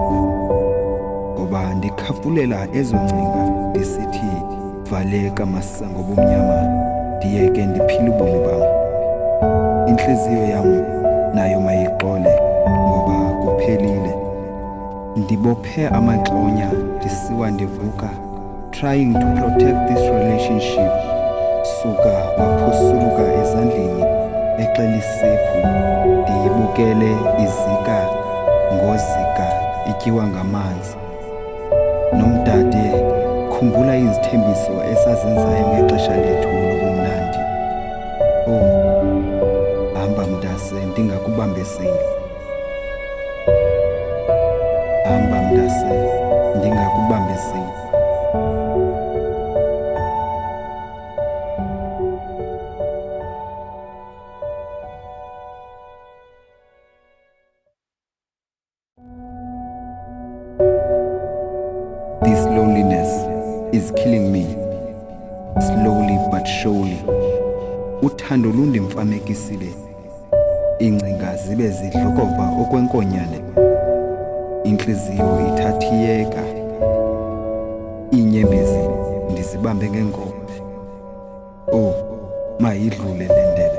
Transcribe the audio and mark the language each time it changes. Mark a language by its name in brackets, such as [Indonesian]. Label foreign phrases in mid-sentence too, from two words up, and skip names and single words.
[Xhosa] Ngoba ndikhafulela ezo ngcinga ndisithi valeka masango bomnyama, ndiyeke ndiphile ubomi bam. Intliziyo yam nayo mayixole ngoba kuphelile. Ndibophe amaxonya ndisiwa ndivuka, [English] trying to protect this relationship. [Xhosa] Suka waphosuluka ezandleni exela isephu, ndiyibukele izika ngozika ityiwa ngamanzi. Nomdade, khumbula izithembiso esazenzayo ngexesha lethu lobumnandi. Oh, hamba mntase ndingakubambezeli. Hamba mntase ndingakubambezeli. [English] This loneliness is killing me, slowly but surely. [Xhosa] Uthando lundimfamekisile, iingcinga zibe zidlokova okwenkonyane. Intliziyo ithathiyeka, iinyembezi ndizibambe ngeenkobe. Oh, mayidlule le ndebe.